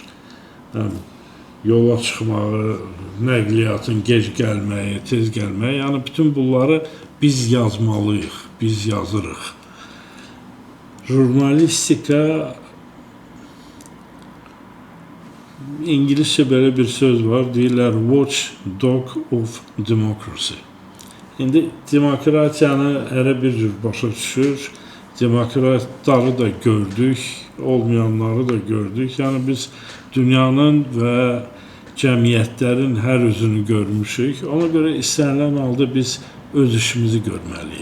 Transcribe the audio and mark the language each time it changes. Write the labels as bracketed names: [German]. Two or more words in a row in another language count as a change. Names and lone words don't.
[Azerbaijani] Yola çıxmağı, nəqliyyatın gec gəlməyi, tez gəlməyi, yəni bütün bunları biz yazmalıyıq, biz yazırıq. Jurnalistika, İngiliscə belə bir söz var, deyirlər [English] watchdog of democracy. [Azerbaijani] İndi demokratiyanı hərə bir cür başa düşür, demokratları da gördük, olmayanları da gördük. Yəni biz dünyanın və cəmiyyətlərin hər üzünü görmüşük. Ona görə istənilən halda biz öz işimizi görməliyik.